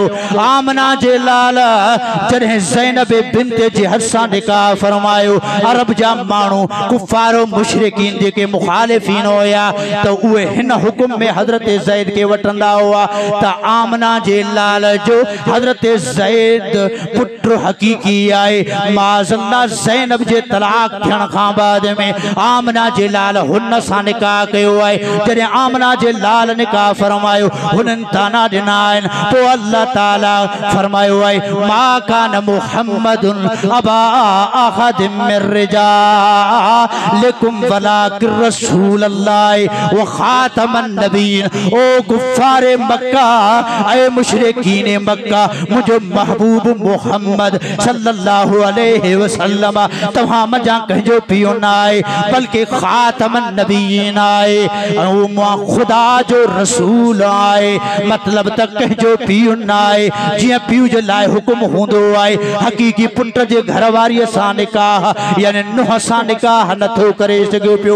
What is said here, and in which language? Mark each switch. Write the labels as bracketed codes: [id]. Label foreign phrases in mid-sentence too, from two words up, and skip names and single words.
[sd] आमना जे लाल जॾहिं ज़ैनब बिन्त जहश सां निकाह फरमायो, अरब जा माण्हू कुफारो मुशरिकीन जेके मुखालिफीन हुया त उहे हिन हुकुम में हजरत ज़ैद के वठंदा हुआ त आमना जे लाल जो हजरत ज़ैद पुत्र हकीकी आहे। माज़अल्लाह ज़ैनब जे तलाक थियण खां बाद में आमना जे लाल हुन सां निकाह कयो आहे। जॾहिं आमना जे लाल निकाह फरमायो, हुननि ताना ॾिना आहिनि। पोइ अल्लाह ताला फरमायो आहे, [ar] ما كان محمد أبا أحد من رجالكم ولكن رسول الله وخاتم النبيين. [sd] ओ कुफ्फारे मक्का, ऐ मुशरिकीन मक्का, मुझो महबूब मोहम्मद [ar] صلى الله عليه وسلم [sd] तव्हां मजा कंहिंजो पियो न आहे, बल्कि [ar] خاتم النبيين [sd] आहे, खुदा जो रसूल आहे। मतलब त कंहिंजो पियो न आहे। जीअं पियो जे लाइ हुकुम हूंदो आहे, हकीकी पुट जे घरवारीअ सां निकाह यानी नुंहं सां निकाह नथो करे सघियो पियो।